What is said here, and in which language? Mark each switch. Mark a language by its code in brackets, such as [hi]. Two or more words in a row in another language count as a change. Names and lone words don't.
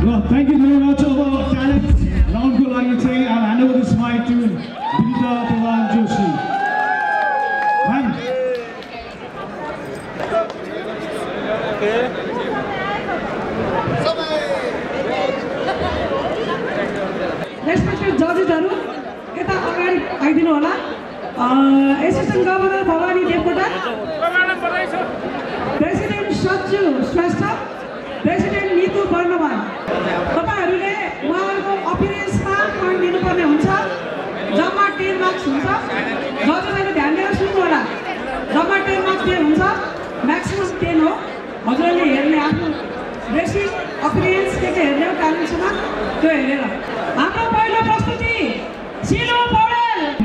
[en] Thank you very much of our talents. Round [ne] को लागि चाहिँ [en] I'll hand over this mic to Vinita Devan Joshi. Ma'am. Respected judges- [ne] हरु यता अगाडि आइदिनु होला [en] Assistant Governor [ne] Bhavani Devkota President Satju Shrestha President Neetu Barnavan तपाईहरुले उहाँहरुको अपीरेन्समा पोइन्ट दिनुपर्ने हुन्छ जम्मा 10 मार्क्स हुन्छ जजहरूले ध्यान दिएर सुन्नु होला जम्मा 10 मार्क्स दिए हुन्छ म्याक्सिमम 10 हो हजुरले हेर्ने आफ्नो [en] basic appearance [ne] के हेर्ने हो ट्यालेन्टमा त्यो हेरेर हाम्रो पहिलो प्रस्तुति सिलो पौडेल